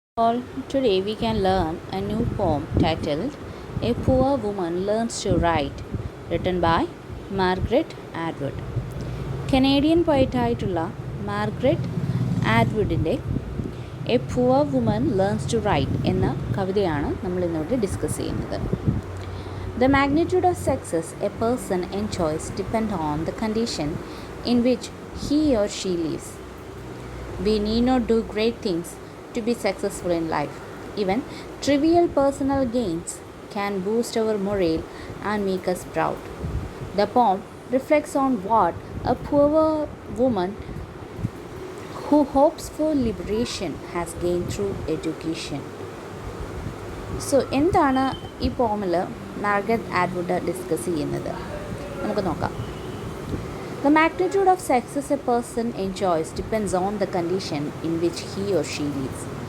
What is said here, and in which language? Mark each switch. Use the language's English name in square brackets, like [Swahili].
[English] All, today we can learn a new poem titled A Poor Woman Learns to Write, written by Margaret Atwood. [Malayalam] Canadian പോയറ്റായിട്ടുള്ള Margaret ആറ്റ്വുഡിൻ്റെ A poor woman learns to right എന്ന കവിതയാണ് നമ്മൾ ഇന്നോട്ട് discuss ചെയ്യുന്നത്. [English] The magnitude of success a person enjoys depend on the condition in which he or she lives. We need not do great things to be successful in life. Even trivial personal gains can boost our morale and make us proud. The poem reflects on what a poor woman who hopes for liberation has gained through education. [Malayalam] So എന്താണ് ഈ പോമിൽ Margaret Atwood discuss ചെയ്യുന്നത്? നമുക്ക് നോക്കാം. [English] The magnitude of success a person enjoys depends on the condition in which he or she lives.